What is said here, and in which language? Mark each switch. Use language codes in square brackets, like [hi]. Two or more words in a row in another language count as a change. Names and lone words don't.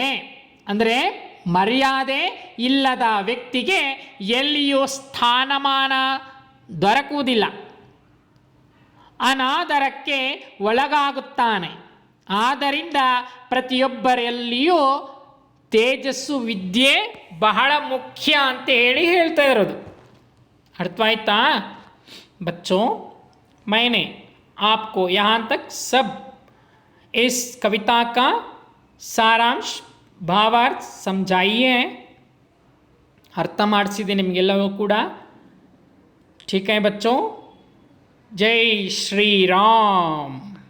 [kn] ಅಂದರೆ ಮರ್ಯಾದೆ ಇಲ್ಲದ ವ್ಯಕ್ತಿಗೆ ಎಲ್ಲಿಯೂ ಸ್ಥಾನಮಾನ ದೊರಕುವುದಿಲ್ಲ, ಅನಾದರಕ್ಕೆ ಒಳಗಾಗುತ್ತಾನೆ. ಆದ್ದರಿಂದ ಪ್ರತಿಯೊಬ್ಬರಲ್ಲಿಯೂ ತೇಜಸ್ಸು, ವಿದ್ಯೆ ಬಹಳ ಮುಖ್ಯ ಅಂತ ಹೇಳ್ತಾ ಇರೋದು. ಅರ್ಥವಾಯ್ತಾ बच्चों? [hi] मैंने आपको यहाँ तक सब इस कविता का सारांश, भावार्थ समझाइए हैं, [kn] ಅರ್ಥ ಮಾಡಿಸಿದೆ ನಿಮಗೆಲ್ಲವೂ ಕೂಡ. [hi] ठीक है बच्चों? जय श्री राम।